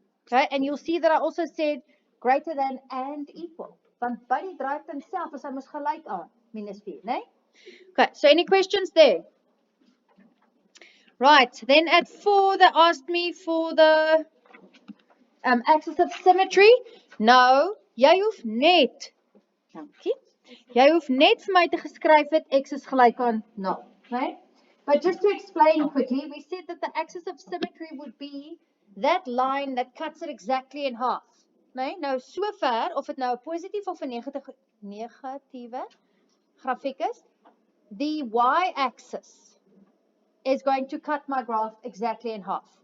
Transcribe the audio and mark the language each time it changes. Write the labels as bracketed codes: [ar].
[en] Okay, and you'll see that I also said greater than and equal. [af] Want by die draaipunt self is hy mos gelyk aan minus 4, né? [en] Okay, so any questions there? Right, then at 4, they asked me for the axis of symmetry. [af] Nou, jy hoef net, dankie, jy hoef net vir my te geskryf het x is gelyk aan 0, right? [en] But just to explain quickly, we said that the axis of symmetry would be that line that cuts it exactly in half. [af] Nee, nou so ver, of het nou 'n positief of 'n negatiewe grafiek is, [en] the y-axis is going to cut my graph exactly in half.